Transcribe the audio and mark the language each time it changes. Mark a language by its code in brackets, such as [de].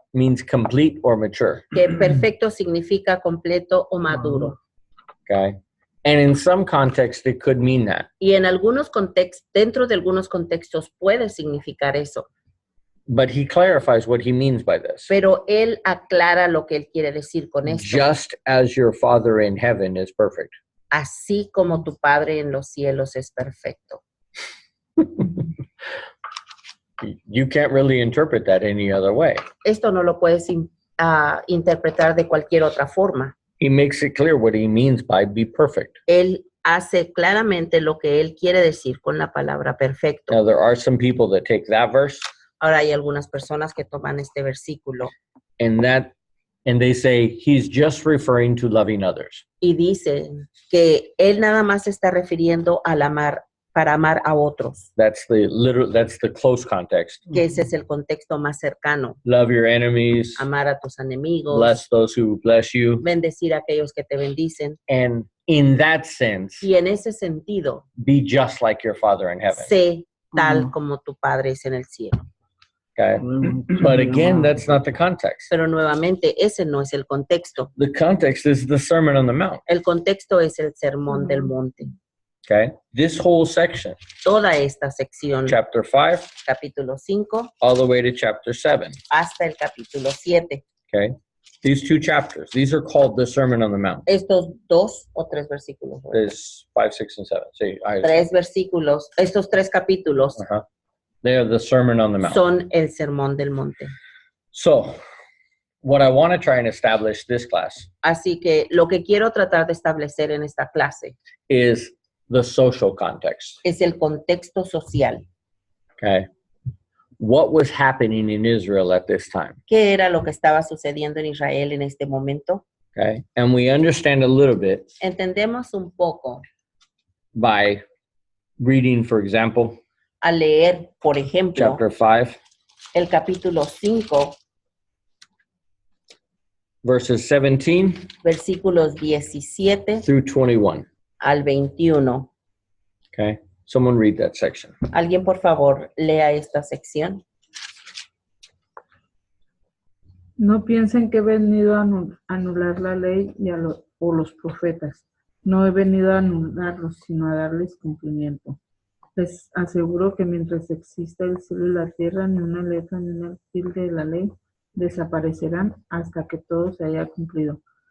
[en] means complete or mature. [es] que perfecto significa completo o maduro. Okay. [en] And in some contexts, it could mean that. [es] Y en algunos contextos, dentro de algunos contextos puede significar eso. [en] But he clarifies what he means by this. [es] Pero él aclara lo que él quiere decir con esto. [en] Just as your Father in heaven is perfect. [es] Así como tu Padre en los cielos es perfecto. [en] You can't really interpret that any other way. [es] Esto no lo puedes interpretar de cualquier otra forma. [en] He makes it clear what he means by be perfect. [es] Él hace claramente lo que él quiere decir con la palabra perfecto. [en] Now, there are some people that take that verse [es] Ahora hay algunas personas que toman este versículo [en] and they say he's just referring to loving others. [es] y dicen que él nada más se está refiriendo al amar, para amar a otros, [en] That's the close context. [es] que ese es el contexto más cercano. [en] Love your enemies, [es] Amar a tus enemigos, [en] bless those who bless you. [es] bendecir a aquellos que te bendicen. [en] And in that sense, [es] Y en ese sentido, [en] be just like your Father in heaven. [es] sé tal Ujú. como tu Padre es en el cielo. Okay. [en] But again, that's not the context. [es] Pero nuevamente, ese no es el contexto. [en] The context is the Sermon on the Mount. [es] El contexto es el sermón del monte. [en] Okay. This whole section, [es] Toda esta sección, [en] chapter 5, [es] capítulo 5, [en] all the way to chapter 7. [es] hasta el capítulo 7. Okay. [en] These two chapters, these are called the Sermon on the Mount. [es] Estos 2 o 3 versículos. [en] There's 5, 6, and 7. See, [es] 3 versículos, estos 3 capítulos uh-huh. [en] They are the Sermon on the Mount. [es] son el sermón del monte. [en] So, what I want to try and establish this class [es] Así que lo que quiero tratar de establecer en esta clase [en] is the social context. [es] es el contexto social. Okay. [en] What was happening in Israel at this time? [es] ¿Qué era lo que estaba sucediendo en Israel en este momento? Okay. [en] And we understand a little bit [es] Entendemos un poco [en] by reading, for example, [es] al leer, por ejemplo, [en] chapter 5, [es] el capítulo 5, [en] verses 17 [es] versículos 17 [en] through 21. [es] al 21. Okay. [en] Someone read that section. [es] ¿Alguien, por favor, lea esta sección? No piensen que he venido a anular la ley o los profetas. No he venido a anularlos, sino a darles cumplimiento. Les aseguro que mientras exista el cielo y la tierra, ni una letra ni una tilde de la ley desaparecerán hasta que todo se haya cumplido.